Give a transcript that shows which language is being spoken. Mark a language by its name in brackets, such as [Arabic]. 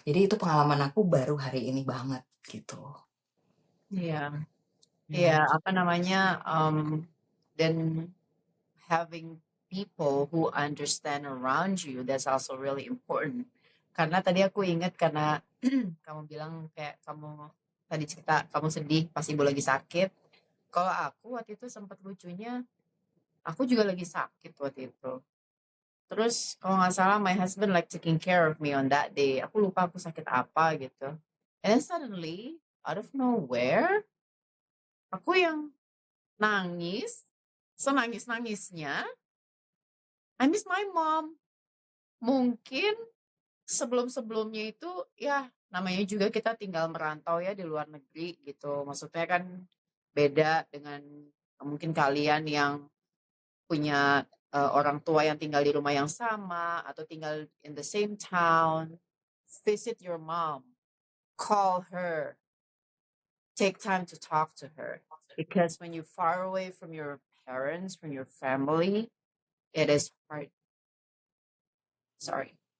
[Indonesian] Jadi itu pengalaman aku baru hari ini banget gitu. Iya, iya, Ya. apa namanya, dan [English] having people who understand around you, that's also really important. [Indonesian] Karena tadi aku ingat karena kamu bilang kayak kamu tadi cerita kamu sedih pas ibu lagi sakit. Kalau aku waktu itu sempat lucunya, aku juga lagi sakit waktu itu. Terus kalau nggak salah [English] my husband like taking care of me on that day. [Indonesian] Aku lupa aku sakit apa gitu. [English] And then suddenly, out of nowhere, [Indonesian] aku yang nangis, senangis-nangisnya, [English] I miss my mom. [Indonesian] Mungkin sebelum-sebelumnya itu ya namanya juga kita tinggal merantau ya di luar negeri gitu. Maksudnya kan beda dengan mungkin kalian yang punya orang tua yang tinggal di rumah yang sama atau tinggal [English] in the same town. Visit your mom, call her, take time to talk to her. Because when you're far away from your parents, from your family, it is hard. Sorry.